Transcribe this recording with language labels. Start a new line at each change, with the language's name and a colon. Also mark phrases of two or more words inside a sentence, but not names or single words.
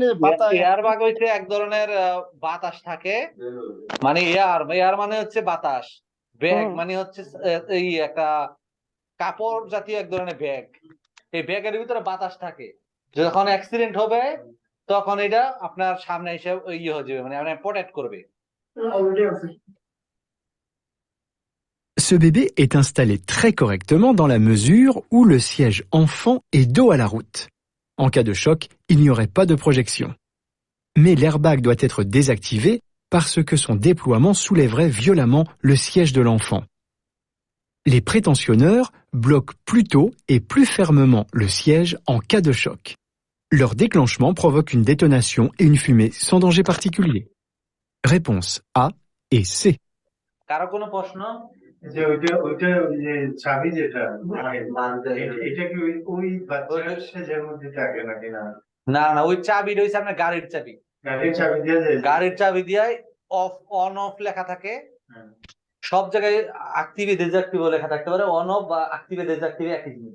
Bangla: এয়ারবাগ হইছে এক ধরনের বাতাস থাকে, মানে এয়ার মানে হচ্ছে বাতাস, ব্যাগ মানে হচ্ছে এই একটা কাপড় জাতীয় এক ধরনের ব্যাগ। এই ব্যাগের ভিতরে বাতাস থাকে, যখন অ্যাক্সিডেন্ট হবে তখন এটা আপনার সামনে এসে ইয়ে হয়ে যাবে, মানে আপনার প্রোটেক্ট করবে।
French: Ce bébé est installé très correctement dans la mesure où le siège enfant est dos à la route. En cas de choc, il n'y aurait pas de projection. Mais l'airbag doit être désactivé parce que son déploiement soulèverait violemment le siège de l'enfant. Les prétentionneurs bloquent plus tôt et plus fermement le siège en cas de choc. Leur déclenchement provoque une détonation et une fumée sans danger particulier. Réponse A et C.
Bangla: কারো কোনো প্রশ্ন? যে ওইটা ওই যে চাবি যেটা এটা কি ওই বাচ্চার সেজের মধ্যে থাকে নাকি না? না না, ওই চাবি রয়েছে আপনার গাড়ির চাবি। গাড়ির চাবি দিয়ে যায়? গাড়ির চাবি দিয়ে
English: off on off
Bangla: লেখা থাকে, সব জায়গায়
English: active deactive
Bangla: লেখা থাকতে পারে,
English: on off
Bangla: বা
English: active deactive
Bangla: একই জিনিস।